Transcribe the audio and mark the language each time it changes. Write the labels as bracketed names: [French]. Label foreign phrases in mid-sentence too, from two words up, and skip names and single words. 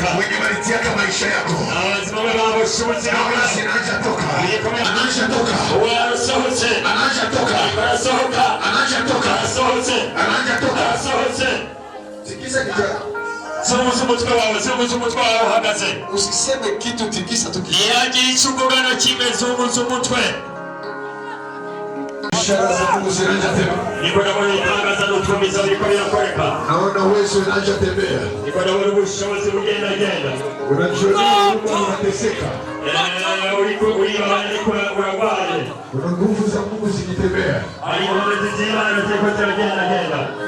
[Swahili] Wenye walitiaka maisha yako zinaanza toka. Tikisa kijana. [Rundi] Zungumutwe wawe uhagaze. [Swahili] Usiseme kitu, tikisa tu. [Rundi] Yagira icyugugano kimwe zunguza umutwe. [Swahili] Ishara za Mungu zinaanza tembea. [Rundi] Niko ndabona itangaza n'utumiza biriko birakoreka. [Swahili] Naona uwezo unaanza tembea. [Rundi] Niko ndabona ubushobozi bugenda. [Swahili] Unajiona unateseka. [Rundi] Uriko uragwaye. [Swahili] Kuna nguvu za Mungu zikitembea. [Rundi] Ari inkomezi z'Imana ziriko ziragenda.